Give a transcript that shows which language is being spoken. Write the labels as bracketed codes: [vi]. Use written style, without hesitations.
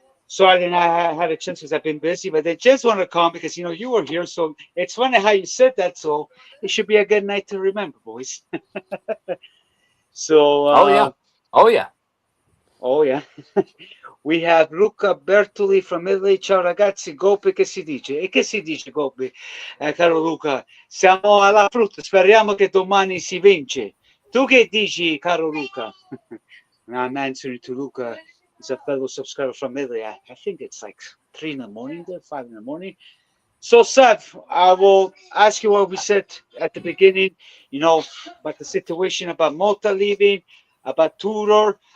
[en] So I didn't have a chance because I've been busy, but they just want to call because you were here. So it's funny how you said that. So it should be a good night to remember, boys. So Oh yeah. Oh yeah. oh yeah, we have Luca Bertoli from Italy. [it] Ciao ragazzi, Gopi che si dice? E che si dice Gopi? Caro Luca, siamo alla frutta, speriamo che domani si vince. Tu che dici, caro Luca? [en] Now I'm answering to Luca. He's a fellow subscriber from Italy. I think it's like 3 in the morning, 5 in the morning. So, Seth, I will ask you what we said at the beginning, about the situation about Mota leaving, about Tudor.